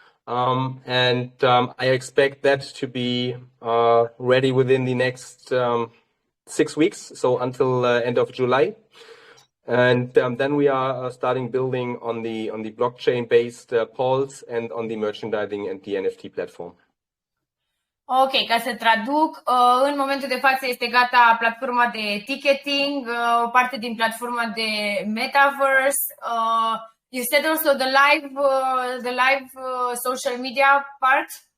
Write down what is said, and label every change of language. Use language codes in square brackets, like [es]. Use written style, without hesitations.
[en] And I expect that to be ready within the next 6 weeks, so until end of July. And then we are starting building on the blockchain-based polls and on the merchandising and the NFT platform. [ro] Ok, ca să traduc, în momentul de față este gata platforma de ticketing, o parte din platforma de metaverse. [en] You said also the live social media part?